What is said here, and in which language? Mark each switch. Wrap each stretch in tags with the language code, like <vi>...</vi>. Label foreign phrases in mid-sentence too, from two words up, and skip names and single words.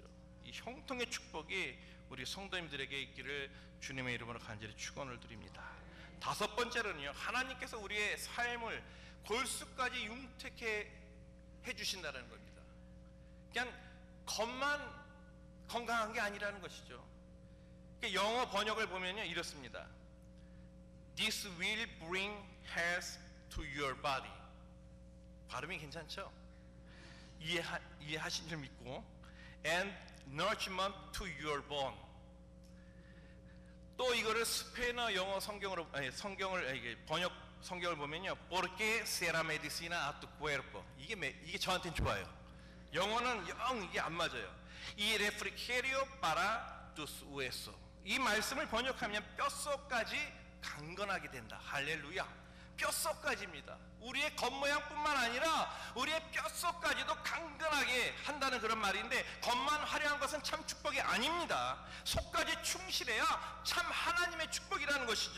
<ko>이 형통의 축복이 우리 성도님들에게 있기를 주님의 이름으로 간절히 축원을 드립니다. 5번째로는요, 하나님께서 우리의 삶을 골수까지 융택해 해주신다는 겁니다. 그냥 겉만 건강한 게 아니라는 것이죠. 영어 번역을 보면요, 이렇습니다.</ko> <en>This will bring health to your body.</en> <ko>발음이 괜찮죠? 이해하신 줄 믿고,</ko> <en>and nourishment to your bone.</en> <ko>또 이거를 스페인어 영어 성경으로 번역 성경을 보면요,</ko> <es>porque será medicina a tu cuerpo.</es> <ko>이게 저한테는 좋아요. 영어는 영 이게 안 맞아요.</ko> <es>y refrigerio para tus huesos.</es> <ko>이 말씀을 번역하면 뼛속까지 강건하게 된다. 할렐루야. 뼛속까지입니다. 우리의 겉모양뿐만 아니라 우리의 뼛속까지도 강건하게 한다는 그런 말인데, 겉만 화려한 것은 참 축복이 아닙니다. 속까지 충실해야 참 하나님의 축복이라는 것이죠.</ko>